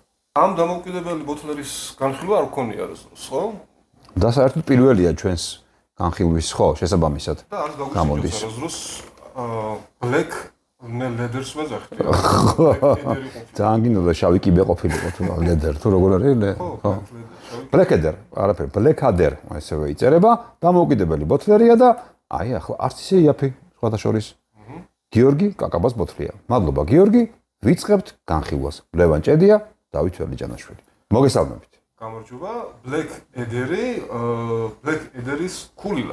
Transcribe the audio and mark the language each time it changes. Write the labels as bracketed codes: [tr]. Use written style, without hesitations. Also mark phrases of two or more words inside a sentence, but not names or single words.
[ka] ამ დამოუკიდებელი ბოთლერის განხილვა არ გქონია ხო? და საერთოდ პირველია ჩვენს განხილვის ხო შესაბამისად. და არის გამოდის დროს [en] black leather- [ka] ს ვეძახით. ძალიან გინდოდა შავი კიბე ყოფილიყო თუ leather თუ როგორ არის? ხო. [en] black leather, [ka] არაფერი, [en] black leather [ka] ესევე იწერება, დამოუკიდებელი ბოთლერია და აი ახლა არც ისე იაფი სხვათა შორის. გიორგი კაკაბას ბოთლია. მადლობა გიორგი, ვიწყებთ განხილვას. ლევან ჭედია, დავით ვერლიჯანაშვილი. მოგესალმებით. გამარჯობა, Black Eder-ის ქულილა.